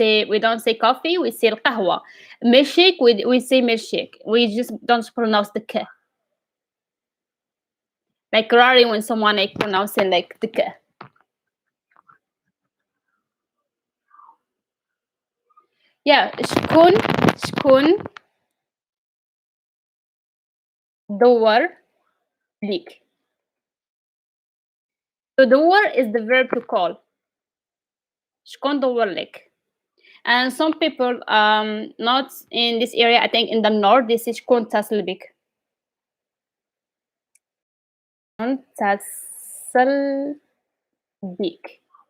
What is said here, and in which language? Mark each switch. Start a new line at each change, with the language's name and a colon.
English: We don't say coffee, we say القهوة. Milkshake, we say milkshake. We just don't pronounce the k. Like rarely when someone like pronouncing like the k.
Arabic: Yeah, شكون دور ليك.
English: So دور is the verb to call.
Arabic: شكون دور لك.
English: And some people not in this area, I think in the north, this is
Arabic: شكون اتصل بك. اتصل بك.